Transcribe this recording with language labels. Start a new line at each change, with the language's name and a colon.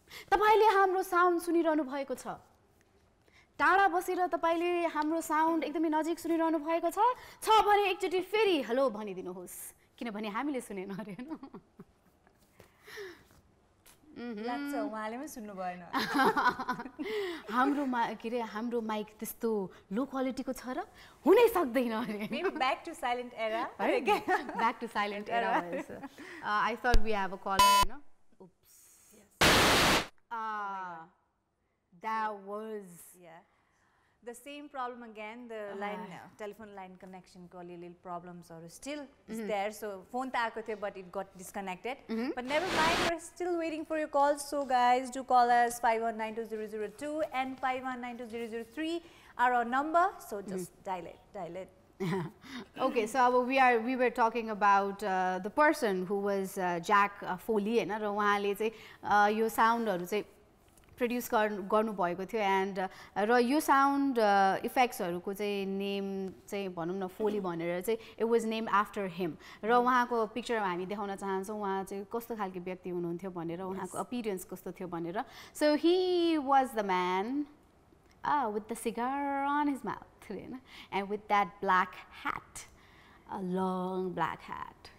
Nepali: तपाईले हाम्रो साउन्ड सुनिरहनु भएको छ टाढा बसेर तपाईले हाम्रो साउन्ड एकदमै नजिक सुनिरहनु भएको छ भने एकचोटि फेरि हेलो भनिदिनुहोस् किनभने हामीले सुनेन अरे हैन लाग्छ उहाँले पनि सुन्नु भएन हाम्रो के रे हाम्रो माइक त्यस्तो लो क्वालिटीको छ र हुनै सक्दैन अरे
English: maybe back to silent era back to silent era I thought we have a caller you know oops yes that was the same problem again the line telephone line connection ko little problems or still is there so
Nepali: phone ta aako थियो
English: but it got disconnected but never mind we're still waiting for your calls so guys do call us 5192002 and 5192003 are our number so just dial it okay so we were talking about the person who was Jack Foley हैन र
Nepali: उहाँले चाहिँ यो साउन्डहरु चाहिँ produce गर्नुभएको थियो and र यो साउन्ड इफेक्ट्सहरूको चाहिँ नेम चाहिँ भनौँ न फोली भनेर चाहिँ
English: it was name after him
Nepali: र उहाँको पिक्चरमा हामी देखाउन चाहन्छौँ उहाँ चाहिँ कस्तो खालको व्यक्ति हुनुहुन्थ्यो भनेर उहाँको अपियरेन्स कस्तो थियो भनेर
English: so he was the man with the cigar on his mouth
Nepali: हैन
English: and with that black hat
Nepali: a long black hat